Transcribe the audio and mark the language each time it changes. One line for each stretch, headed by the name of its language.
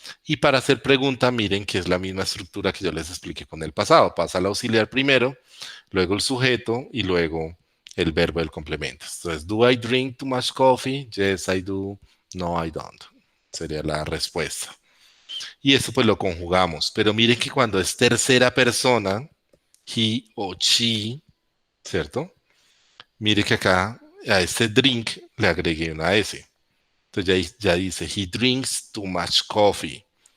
Spanish: Y para hacer pregunta, miren que es la misma estructura que yo les expliqué con el pasado. Pasa el auxiliar primero, luego el sujeto y luego el verbo del complemento.
English: Entonces, do I drink too much coffee? Yes, I do. No, I don't.
Spanish: Sería la respuesta. Y eso pues lo conjugamos. Pero miren que cuando es tercera persona, he o she, ¿cierto? Mire que acá a este drink le agregué una S. Entonces ya dice,
English: he drinks too much coffee.